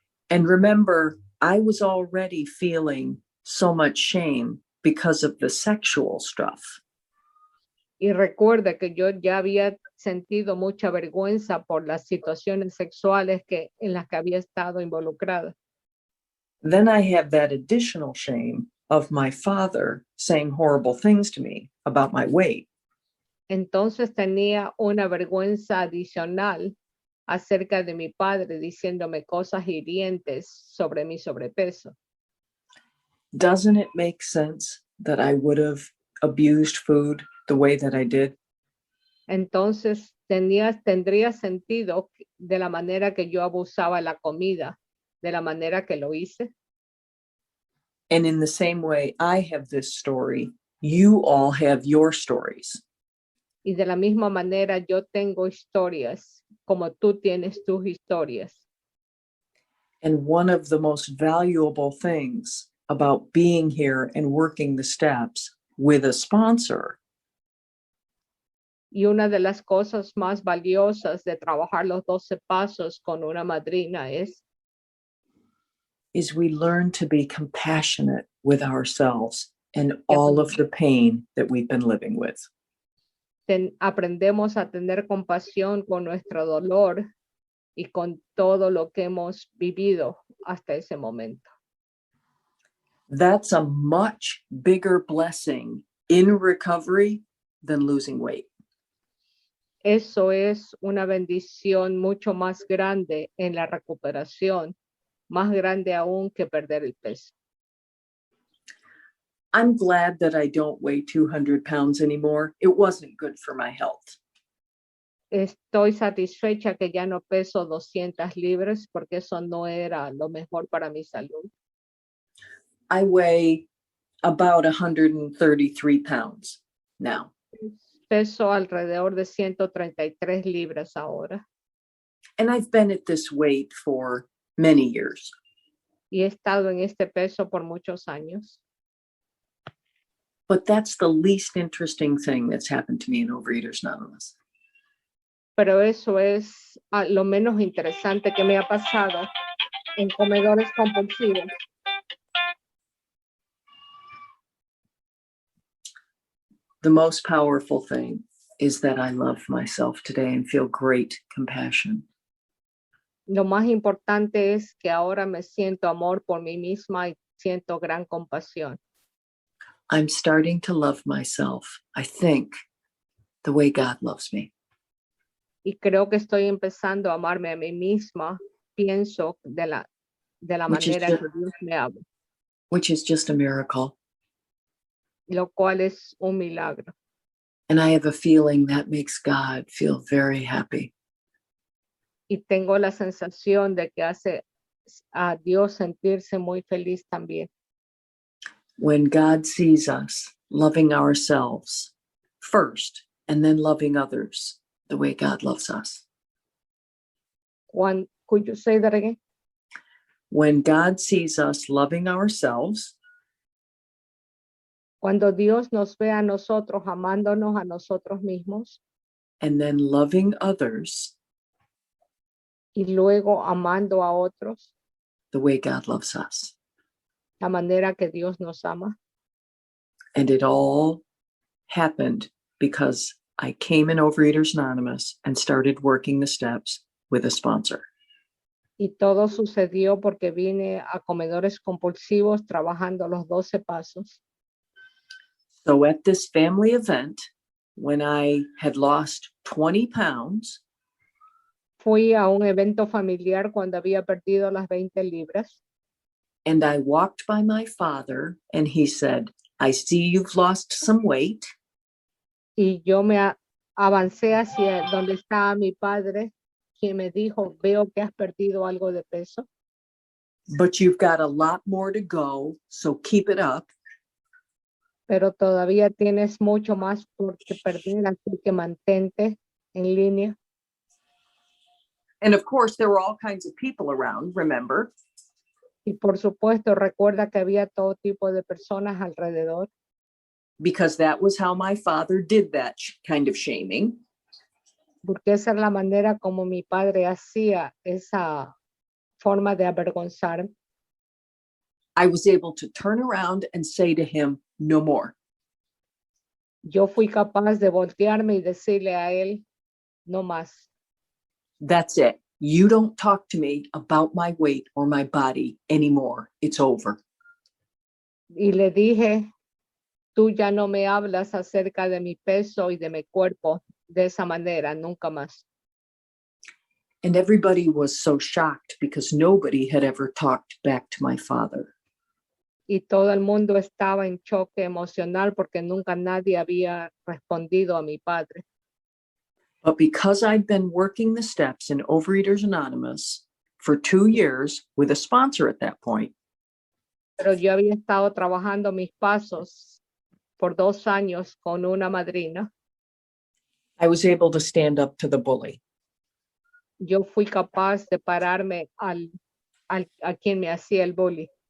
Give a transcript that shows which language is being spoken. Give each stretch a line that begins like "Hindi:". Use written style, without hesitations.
English: And remember, I was already feeling so much shame because of the sexual stuff.
Spanish: Y recuerda que yo ya había sentido mucha vergüenza por las situaciones sexuales en las que había estado involucrada.
English: Then I have that additional shame of my father saying horrible things to me about my weight.
Spanish: Entonces tenía una vergüenza adicional acerca de mi padre diciéndome cosas hirientes sobre mi sobrepeso.
English: Doesn't it make sense that I would have abused food the way that I did?
Spanish: Entonces tendría sentido de la manera que yo abusaba la comida, de la manera que lo hice.
English: And in the same way I have this story, you all have your stories.
Spanish: Y de la misma manera yo tengo historias como tú tienes tus historias.
English: And one of the most valuable things about being here and working the steps with a sponsor
Spanish: Y una de las cosas más valiosas de trabajar los 12 pasos con una madrina
English: is we learn to be compassionate with ourselves and all of the pain that we've been living with.
Spanish: Aprendemos a tener compasión con nuestro dolor y con todo lo que hemos vivido hasta ese momento.
English: That's a much bigger blessing in recovery than losing weight.
Spanish: Eso es una bendición mucho más grande en la recuperación, más grande aún que perder el peso.
English: I'm glad that I don't weigh 200 pounds anymore. It wasn't good for my health.
Spanish: Estoy satisfecha que ya no peso 200 libras porque eso no era lo mejor para mi salud.
English: I weigh about 133 pounds now.
Spanish: Peso alrededor de 133 libras ahora.
English: And I've been at this weight for many years.
Spanish: Y he estado en este peso por muchos años.
English: But that's the least interesting thing that's happened to me in Overeaters Anonymous.
Spanish: Pero eso es lo menos interesante que me ha pasado en comedores compulsivos.
English: The most powerful thing is that I love myself today and feel great compassion.
Spanish: Lo más importante es que ahora me siento amor por mí misma y siento gran compasión.
English: I'm starting to love myself, I think, the way God loves me.
Spanish: Y creo que estoy empezando a amarme a mí misma, pienso de la manera que Dios me ama.
English: Which is just a miracle.
Spanish: Lo cual es un milagro.
English: And I have a feeling that makes God feel very happy.
Spanish: Y tengo la sensación de que hace a Dios sentirse muy feliz también.
English: When God sees us loving ourselves first and then loving others the way God loves us. Could you say that again? When God sees us loving ourselves,
Spanish: cuando Dios nos ve a nosotros amándonos a nosotros mismos
English: and then loving others,
Spanish: y luego amando a otros,
English: the way God loves us.
Spanish: la manera que Dios nos ama.
English: And it all happened because I came in Overeaters Anonymous and started working the steps with a sponsor.
Spanish: Y todo sucedió porque vine a Comedores Compulsivos trabajando los 12 pasos.
English: So at this family event, when I had lost 20 pounds,
Spanish: Fui a un evento familiar cuando había perdido las 20 libras
English: and I walked by my father, and he said, I see you've lost some weight,
Spanish: y yo avancé hacia donde estaba mi padre, quien me dijo, veo que has perdido algo de peso,
English: but you've got a lot more to go, so keep it up.
Spanish: pero todavía tienes mucho más por que perder, así que mantente en línea.
English: And of course, there were all kinds of people around, remember?
Spanish: Y por supuesto, recuerda que había todo tipo de personas alrededor,
English: Because that was how my father did that kind of shaming.
Spanish: porque esa es la manera como mi padre hacía esa forma de avergonzar.
English: I was able to turn around and say to him, no more.
Spanish: Yo fui capaz de voltearme y decirle a él, no más.
English: That's it. You don't talk to me about my weight or my body anymore. It's over.
Spanish: Y le dije, tú ya no me hablas acerca de mi peso y de mi cuerpo de esa manera, nunca más.
English: And everybody was so shocked because nobody had ever talked back to my father.
Spanish: Y todo el mundo estaba en choque emocional porque nunca nadie había respondido a mi padre.
English: But because I'd been working the steps in Overeaters Anonymous for 2 years with a sponsor at that point,
Spanish: Pero yo había estado trabajando mis pasos por 2 años con una madrina.
English: I was able to stand up to the bully.
Spanish: Yo fui capaz de pararme a quien me hacía el bullying.